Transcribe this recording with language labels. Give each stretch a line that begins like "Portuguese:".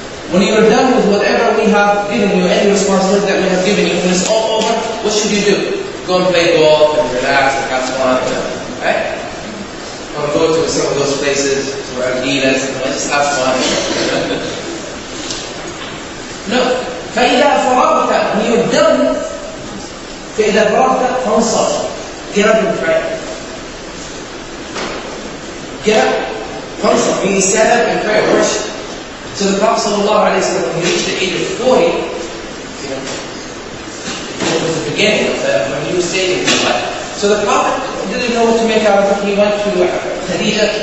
English: When you are done with whatever we have given you, any responsibility that we have given you, when it's all over, what should you do? Go and play golf and relax and have fun, right? Or go to some of those places where dealers and just have fun. No.
Arabic: فإذا فرغت,
English: when you're done,
Arabic: فإذا فرغت فانصب.
English: Get up and pray. Get up. Fansab, meaning stand up and pray, worship. So the Prophet ﷺ, when he reached the age of 40, it was the beginning of that, when he was staying in his life. So the Prophet didn't know what to make out of it. He went to Khadija.